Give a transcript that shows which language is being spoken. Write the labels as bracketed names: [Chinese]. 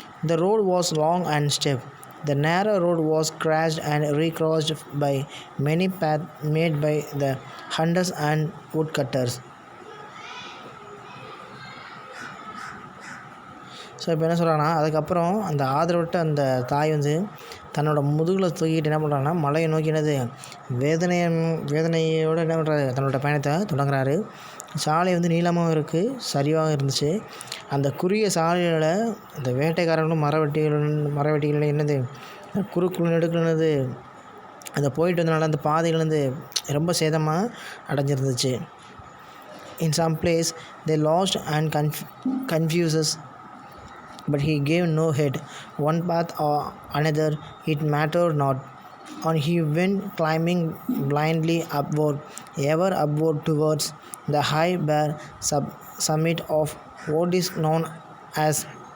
[English] The road was long and steep. The narrow road was crashed and recrossed by many paths made by the hunters and woodcutters. [Tamil] So இப்போ என்ன சொல்கிறாங்கன்னா, அதுக்கப்புறம் அந்த ஆதரவற்ற அந்த தாய் வந்து தன்னோட முதுகில் தூக்கிட்டு என்ன பண்ணுறாங்கன்னா, மலையை நோக்கி என்னது வேதனையோடு என்ன பண்ணுறாரு, தன்னோட பயணத்தை தொடங்குறாரு. சாலை வந்து நீளமாகவும் இருக்குது, சரிவாகவும் இருந்துச்சு. அந்த குறுகிய சாலையில் அந்த வேட்டைக்காரர்களும் மரவெட்டிகள் என்னது குறுக்குழு நெடுக்குள்ளது அந்த போயிட்டு வந்தனால அந்த பாதைகள் வந்து ரொம்ப சேதமாக அடைஞ்சிருந்துச்சு. [English] In some place they lost and confuses, but he gave no heed. One path or another, it mattered not. And he went climbing blindly upward, ever upward towards the high bare summit of what is known as